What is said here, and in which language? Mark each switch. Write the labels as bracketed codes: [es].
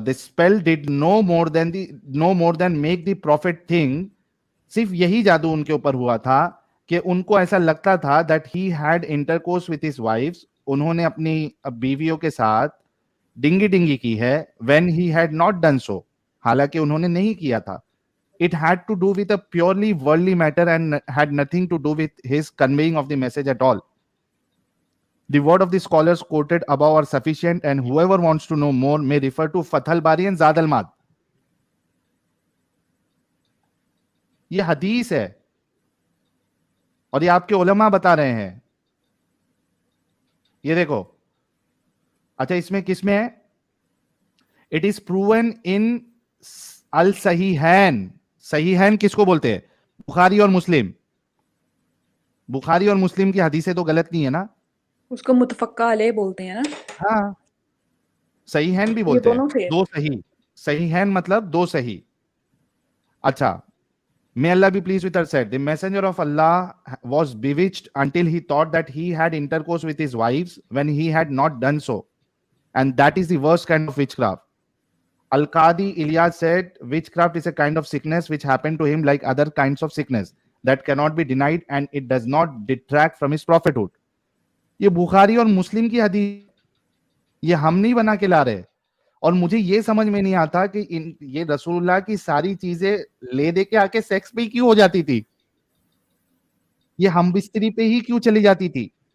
[en] The spell did no more than make the prophet thing. [hi] सिर्फ यही जादू उनके ऊपर हुआ था कि उनको ऐसा लगता था [en] that he had intercourse with his wives, [hi] उन्होंने अपनी बीवियों के साथ डिंगी डिंगी की है, [en] when he had not done so, [hi] हालांकि उन्होंने नहीं किया था। [en] It had to do with a purely worldly matter and had nothing to do with his conveying of the message at all. The word of the scholars quoted above are sufficient, and whoever wants to know more may refer to Fathul Bari and Zad al-Mad. [hi] ये हदीस है और ये आपके उलमा बता रहे हैं। ये देखो, अच्छा इसमें किसमें है? [en] It is proven in [hi] अल सहीहैन। सहीहैन किसको बोलते हैं? बुखारी और मुस्लिम। बुखारी और मुस्लिम की हदीसें तो गलत नहीं है ना? उसको मुतफक्का अलैह बोलते हैं ना। हाँ, सहीहैन भी बोलते हैं, दो सही। सहीहैन मतलब दो सही। [en] अच्छा, may Allah be pleased with her said, the messenger of Allah was bewitched until he thought that he had intercourse with his wives when he had not done so, and that is the worst kind of witchcraft. Al-Qadi Ilyas said, witchcraft is a kind of sickness which happened to him like other kinds of sickness that cannot be denied and it does not detract from his prophethood. [hi] ये बुखारी और मुस्लिम की हदीस, ये हम नहीं बना के ला रहे। और मुझे ये समझ में नहीं आता कि ये रसूलुल्लाह की सारी चीजें ले दे के आके सेक्स पे क्यों हो जाती थी, ये हम बिस्तरी पे ही क्यों चली जाती थी?